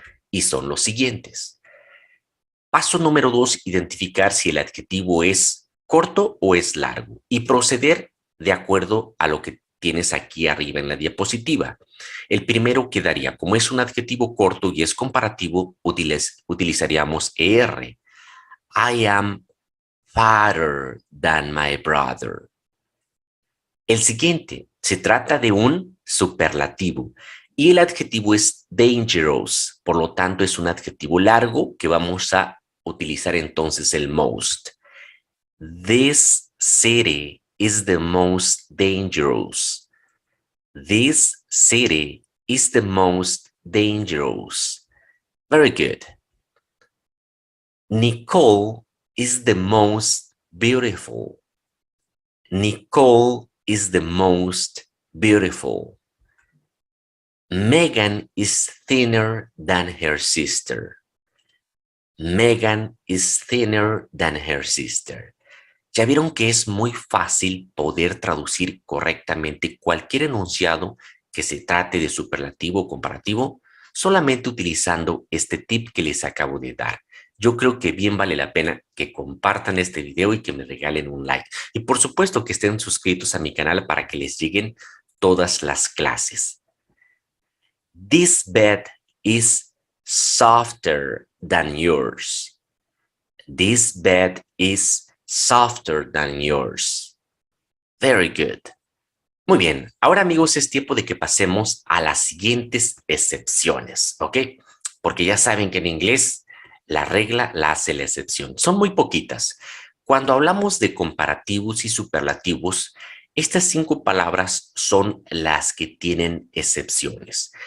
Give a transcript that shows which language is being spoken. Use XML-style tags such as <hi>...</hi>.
<es>Y son los siguientes. Paso número 2, identificar si el adjetivo es corto o es largo y proceder de acuerdo a lo que tienes aquí arriba en la diapositiva. El primero quedaría, como es un adjetivo corto y es comparativo, utilizaríamos ER.</es> <en>I am fatter than my brother.</en> <es>El siguiente, se trata de un superlativo y el adjetivo es dangerous, por lo tanto es un adjetivo largo que vamos a utilizar entonces el most.</es> <en>This city is the most dangerous. This city is the most dangerous. Very good. Nicole is the most beautiful. Nicole is the most beautiful. Megan is thinner than her sister. Megan is thinner than her sister.</en> <es>Ya vieron que es muy fácil poder traducir correctamente cualquier enunciado que se trate de superlativo o comparativo solamente utilizando este tip que les acabo de dar. Yo creo que bien vale la pena que compartan este video y que me regalen un like. Y por supuesto que estén suscritos a mi canal para que les lleguen todas las clases.</es> <en>This bed is softer than yours. This bed is softer than yours. Very good.</en> <es>Muy bien. Ahora, amigos, es tiempo de que pasemos a las siguientes excepciones, ¿ok? Porque ya saben que en inglés la regla la hace la excepción. Son muy poquitas. Cuando hablamos de comparativos y superlativos, estas 5 palabras son las que tienen excepciones.</es>